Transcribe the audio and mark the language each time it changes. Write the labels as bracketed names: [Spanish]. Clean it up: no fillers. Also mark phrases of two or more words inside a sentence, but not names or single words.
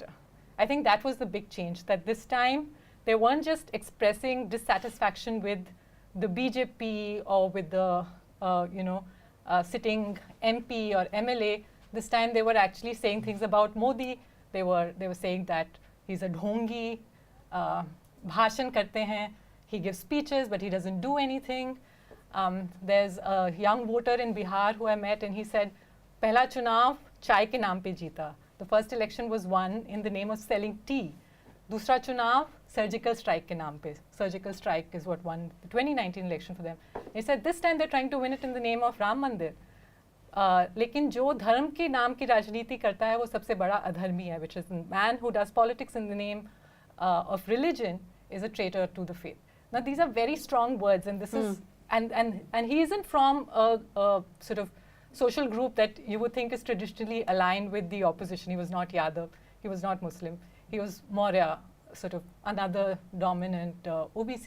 [English] I think that was the big change, that this time they weren't just expressing dissatisfaction with the BJP or with the sitting MP or MLA. This time they were actually saying things about Modi. They were saying that he's a dhongi, [Hindi] भाषण करते हैं, [English] he gives speeches but he doesn't do anything. There's a young voter in Bihar who I met and he said, [Hindi] पहला चुनाव चाय के नाम पे जीता. [English] The first election was won in the name of selling tea. [Hindi] दूसरा चुनाव, [English] surgical strike [Hindi] के नाम पे. [English] Surgical strike is what won the 2019 election for them. He said this time they're trying to win it in the name of Ram Mandir. [Hindi] लेकिन जो धर्म के नाम की राजनीति करता है वो सबसे बड़ा अधर्मी है, [English] which is a man who does politics in the name of religion is a traitor to the faith. Now these are very strong words, and this is and he isn't from a sort of social group that you would think is traditionally aligned with the opposition. He was not Yadav, he was not Muslim, he was Maurya, sort of another dominant OBC.